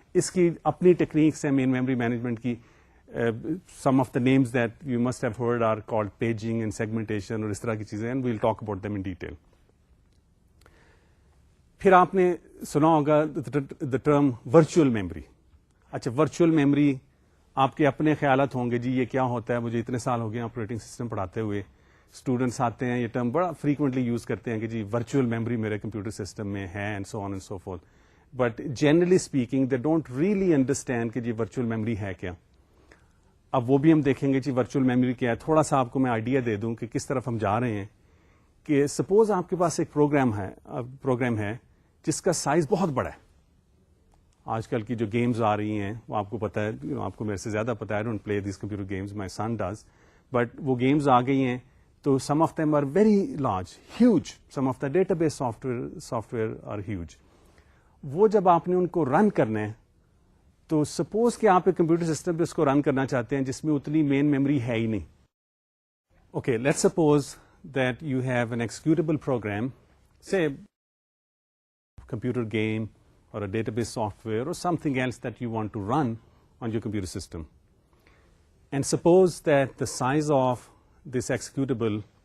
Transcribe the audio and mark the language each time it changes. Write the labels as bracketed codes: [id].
[ur] اس کی اپنی ٹیکنیکس ہیں مین میموری مینجمنٹ کی. [en] some of the names that you must have heard are called paging and segmentation [ur] اور اس طرح کی چیزیں, [en] And we'll talk about them in detail. [ur] پھر آپ نے سنا ہوگا [en] The term virtual memory. [ur] اچھا, ورچوئل میموری آپ کے اپنے خیالات ہوں گے جی یہ کیا ہوتا ہے. مجھے اتنے سال ہو گئے آپریٹنگ سسٹم پڑھاتے ہوئے, اسٹوڈنٹس آتے ہیں یہ ٹرم بڑا فریکوینٹلی یوز کرتے ہیں کہ جی ورچوئل میموری میرے کمپیوٹر سسٹم میں ہے, [en] And so on and so forth. But generally speaking they don't really understand [ur] کہ جی ورچوئل میموری ہے کیا. اب وہ بھی ہم دیکھیں گے جی ورچوئل میموری کیا ہے. تھوڑا سا آپ کو میں آئیڈیا دے دوں کہ کس طرف ہم جا رہے ہیں. کہ سپوز آپ کے پاس ایک پروگرام ہے جس کا سائز بہت بڑا ہے. آج کل کی جو گیمز آ رہی ہیں وہ آپ کو پتا ہے, آپ کو میرے سے زیادہ پتا ہے, [en] I don't play these computer games, my son does, but [ur] وہ گیمز آ گئی ہیں تو [en] Some of them are very large, huge, some of the database software are huge. [ur] وہ جب آپ نے ان کو رن کرنا ہے تو سپوز کہ آپ ایک کمپیوٹر سسٹم پہ اس کو رن کرنا چاہتے ہیں جس میں اتنی مین میموری ہے ہی نہیں. [en] Okay, let's suppose that you have an executable program, say computer game or a database software or something else that you want to run on your computer system. And suppose that the size of this executable